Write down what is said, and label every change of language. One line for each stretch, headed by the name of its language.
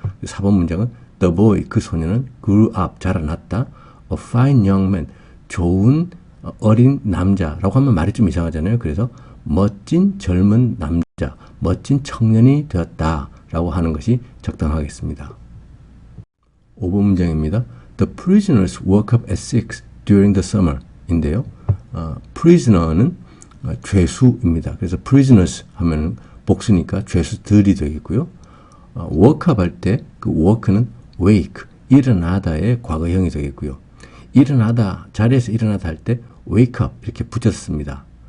Korean: 4번 문장은
English: the boy,
Korean: 그 소녀는
English: grew up,
Korean: 자라났다.
English: a fine young man,
Korean: 좋은 어린 남자라고 하면 말이 좀 이상하잖아요. 그래서 멋진 젊은 남자, 멋진 청년이 되었다라고 하는 것이 적당하겠습니다. 5번 문장입니다.
English: The prisoners woke up at 6 during the summer
Korean: 인데요. prisoner는 죄수입니다. 그래서 prisoners 하면 복수니까 죄수들이 되겠고요. woke up 할 때 그 woke는 wake, 일어나다의 과거형이 되겠고요. 일어나다, 자리에서 일어나다 할 때 wake up 이렇게 붙였습니다.